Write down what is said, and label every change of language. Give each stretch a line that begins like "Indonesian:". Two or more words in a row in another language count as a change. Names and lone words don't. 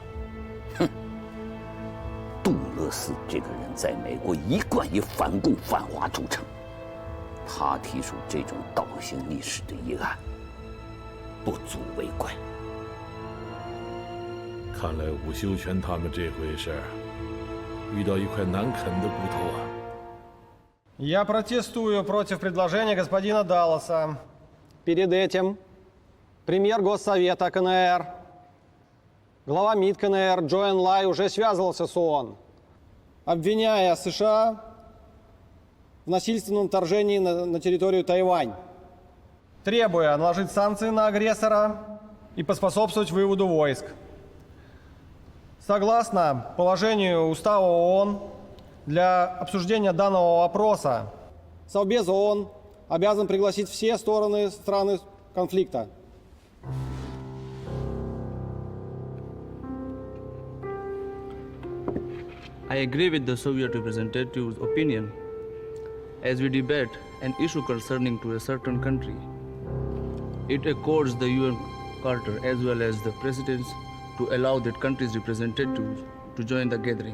Chinese: 杜勒克斯这个人在美国一贯以反共反华著称，他提出这种倒行逆施的议案，不足为怪。看来伍修权他们这回是遇到一块难啃的骨头啊。
Russian: Я протестую против предложения господина Далласа. Перед этим премьер Госсовета КНР, глава МИД КНР Джо Энлай уже связывался с ООН, обвиняя США в насильственном вторжении на территорию Тайвань, требуя наложить санкции на агрессора и поспособствовать выводу войск. Согласно положению Устава ООН, для обсуждения данного вопроса Совбез ООН обязан пригласить все страны конфликта.
English: I agree with the Soviet representative's opinion as we debate an issue concerning to a certain country. It accords the UN Charter as well as the presidents to allow that country's representatives to join the gathering.